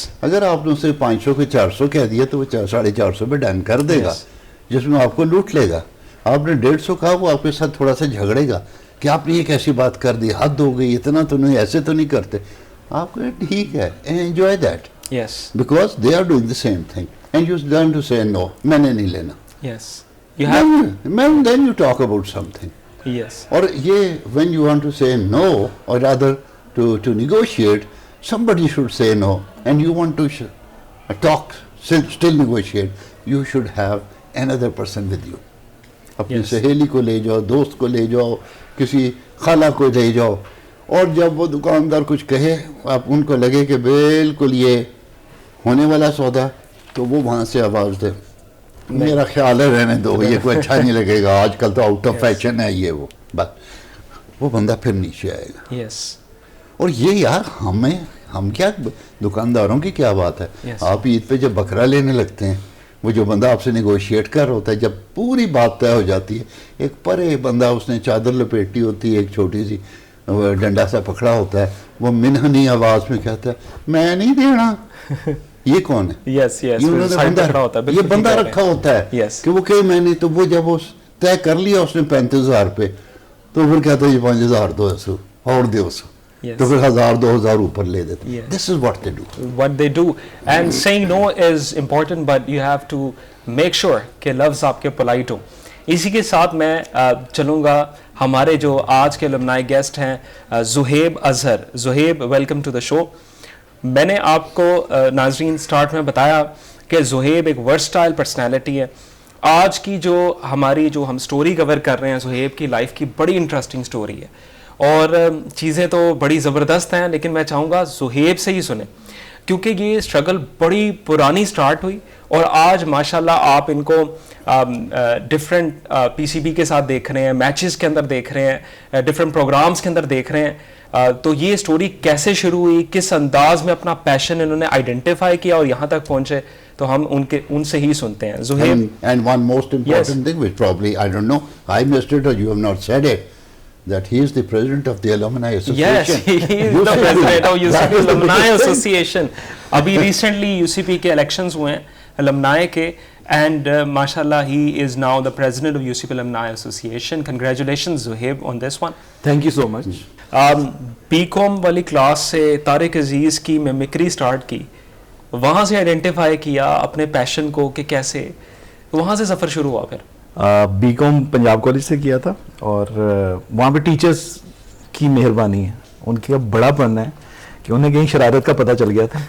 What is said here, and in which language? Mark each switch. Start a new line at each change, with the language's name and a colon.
Urdu: اگر آپ نے اسے 500 کے 400 کہہ دیا تو وہ 450 پہ ڈن کر دے گا, جس میں آپ کو لوٹ لے گا. آپ نے 150 کہا, وہ آپ کے ساتھ تھوڑا سا جھگڑے گا کہ آپ نے یہ کیسی بات کر دی, حد ہو گئی, اتنا تو نہیں, ایسے تو نہیں کرتے. آپ کو ٹھیک ہے,
English: enjoy that. Yes. Because they are doing the same thing. And you learn to say no.
Urdu: میں نے نہیں لینا.
English: Yes. You have. Then you talk about something. Yes.
Urdu: اور یہ
English: when you want to say no, or rather to negotiate, somebody should say no. And you want to talk, still negotiate. You should have another person with you.
Urdu: اپنی سہیلی کو لے جاؤ, دوست کو لے جاؤ, کسی خالہ کو لے جاؤ. اور جب وہ دکاندار کچھ کہے, آپ ان کو لگے کہ بالکل یہ ہونے والا سودا, تو وہ وہاں سے آواز دے, میرا خیال ہے رہنے دو, یہ کوئی اچھا نہیں لگے گا, آج کل تو آؤٹ آف فیشن ہے یہ وہ. بس وہ بندہ پھر نیچے آئے گا. اور یہ یار ہم کیا دکانداروں کی کیا بات ہے. آپ عید پہ جب بکرا لینے لگتے ہیں, وہ جو بندہ آپ سے نیگوشیٹ کر رہا ہوتا ہے, جب پوری بات طے ہو جاتی ہے, ایک پرے بندہ, اس نے چادر لپیٹی ہوتی ہے, ایک چھوٹی سی ڈنڈا سا پکڑا ہوتا ہے, وہ منحنی آواز میں کہتا ہے میں نہیں دینا. یہ کون ہے؟ یہ بندہ رکھا ہوتا ہے کہ وہ کہ میں نہیں. تو وہ جب اس طے کر لیا اس نے 35,000 پہ, تو پھر کہتا ہے یہ 5,000 دو سو اور دو سو, تو پھر 1,000-2,000 اوپر لے دیتے.
English: This is what they do. What they do. And saying no is important, but you have to make sure
Urdu: کہ لفظ آپ کے
English: polite
Urdu: ہوں. اسی کے ساتھ میں چلوں گا ہمارے جو آج کے علمنائے گیسٹ ہیں, Zohaib Azhar. Zohaib,
English: Welcome to the show.
Urdu: میں نے آپ کو ناظرین سٹارٹ میں بتایا کہ زہیب ایک ورسٹائل پرسنالٹی ہے. آج کی جو ہم سٹوری کور کر رہے ہیں, زہیب کی لائف کی بڑی انٹرسٹنگ سٹوری ہے, اور چیزیں تو بڑی زبردست ہیں, لیکن میں چاہوں گا زہیب سے ہی سنیں, کیونکہ یہ اسٹرگل بڑی پرانی سٹارٹ ہوئی, اور آج ماشاءاللہ آپ ان کو ڈفرینٹ پی سی بی کے ساتھ دیکھ رہے ہیں, میچز کے اندر دیکھ رہے ہیں, ڈفرینٹ پروگرامز کے اندر دیکھ رہے ہیں. تو یہ سٹوری کیسے شروع ہوئی, کس انداز میں اپنا پیشن انہوں نے آئیڈینٹیفائی کیا اور یہاں تک پہنچے, تو ہم ان سے ہی سنتے ہیں. Zohaib,
English: and one most important thing which probably I don't know, I missed it or you have not said it, that he is the president of the Alumni Association. Yes, he is the president of UCP Alumni Association.
Urdu: ابھی recently UCP کے elections ہوئے ہیں alumni کے,
English: and mashallah he is now the president of UCP Alumni Association. Congratulations Zuhaib on this one. Thank you so much.
Urdu: BCom والی class سے طارق عزیز کی میمکری start کی, وہاں سے آئیڈینٹیفائی کیا اپنے پیشن کو کہ کیسے, وہاں سے سفر شروع ہوا. پھر بی کام پنجاب کالج سے کیا تھا, اور وہاں پہ ٹیچرز کی مہربانی ہے, ان کا بڑا پن ہے کہ انہیں کہیں شرارت کا پتہ چل گیا تھا.